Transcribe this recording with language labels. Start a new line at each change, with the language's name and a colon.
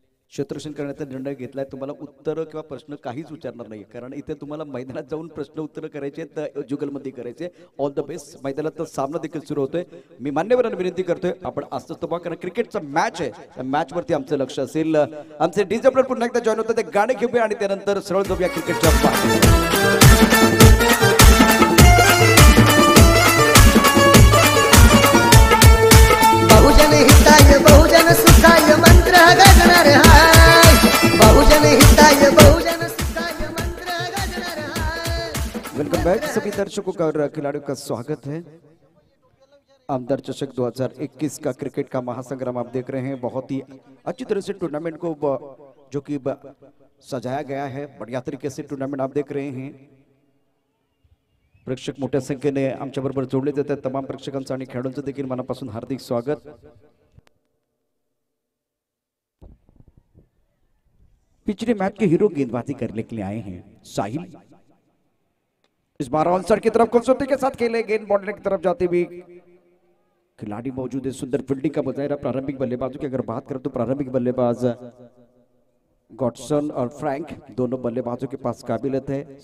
Marathi: क्षेत्ररक्षण करण्याचा निर्णय घेतलाय. तुम्हाला उत्तर किंवा प्रश्न काहीच विचारणार नाही, कारण इथे तुम्हाला मैदानात जाऊन प्रश्न उत्तर करायचे आहेत, जुगलमध्ये करायचे.
English: All the best.
Marathi: मैदानात सामना देखील सुरू होतोय. मी मान्यवरांना विनंती करतोय, आपण असतोच तो कारण क्रिकेटचा मॅच आहे, त्या मॅच वरती आमचं लक्ष असेल. आमचे डीजे प्लेयर पुन्हा एकदा जॉईन होतात, ते गाणे घेऊया आणि त्यानंतर सरळ जाऊया क्रिकेटच्या. बहुजन हिताय बहुजन सुखाय मंत्र गाजणार हाय. बहुजन हिताय बहुजन सुखाय मंत्र गाजणार हाय.
English: welcome back
Hindi: सभी दर्शकों का और खिलाड़ियों का स्वागत है. आमदार चषक 2021 का क्रिकेट का महासंग्राम आप देख रहे हैं. बहुत ही अच्छी तरह से टूर्नामेंट को जो कि सजाया गया है, बढ़िया तरीके से टूर्नामेंट आप देख रहे हैं.
Marathi: प्रेक्षक मोठ्या संख्येने आमच्या बरोबर जोडले जातात. तमाम प्रेक्षकांचं आणि खेळाडूंचं देखील मनापासून हार्दिक स्वागत.
Hindi: पिछले मैच के हीरो गेंदबाजी करने के लिए आए हैं साहिल। इस बार ऑनसाइड की तरफ खूबसूरती के साथ खेले, गेंद बाउंड्री की तरफ जाती हुई खिलाड़ी मौजूद है। सुंदर फील्डिंग का मुजाहिरा प्रारंभिक बल्लेबाजों की अगर बात करें तो प्रारंभिक बल्लेबाज गॉडसन और फ्रैंक दोनों बल्लेबाजों के पास काबिलियत है।